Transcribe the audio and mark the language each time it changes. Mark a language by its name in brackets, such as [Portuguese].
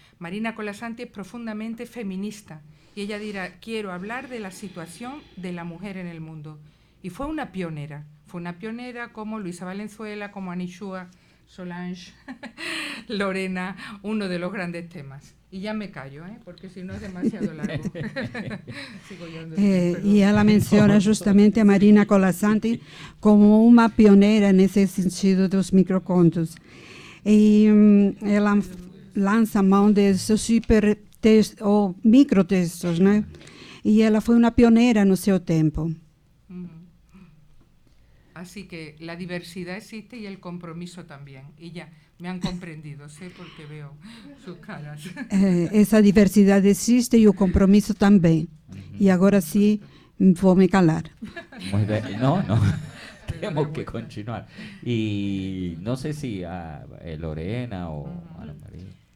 [Spanish] Marina Colasanti es profundamente feminista y ella dirá, quiero hablar de la situación de la mujer en el mundo. Y fue una pionera como Luisa Valenzuela, como Anishua, Solange, Lorena, uno de los grandes temas. Y ya me callo, porque si no es demasiado largo. Sigo yo, [Portuguese] e ela menciona justamente a Marina Colasanti como uma pioneira nesse sentido dos microcontos. E ela lança a mão de seus supertextos, ou microtextos, né? E ela foi uma pioneira no seu tempo. [Spanish] Así que la diversidad existe y el compromiso también. Y ya, me han comprendido, sé porque veo sus caras. [Portuguese] Essa diversidade existe e o compromisso também. E agora sim, vou me calar. [Spanish] Muy bien. No, tenemos que continuar. Y no sé si Lorena o Ana María.